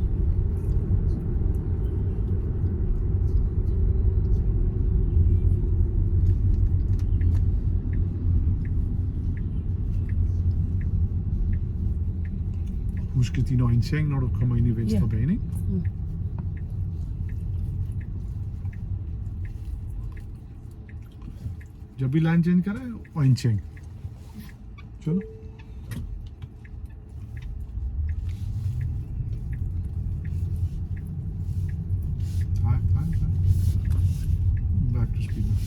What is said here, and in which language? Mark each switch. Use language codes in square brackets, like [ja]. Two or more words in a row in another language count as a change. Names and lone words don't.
[da] Husk din orientering, når du kommer ind i venstre bane, ikke? [hi] जब भी [en] line change [hi] करें orientering. चलो. [en] Back to speed.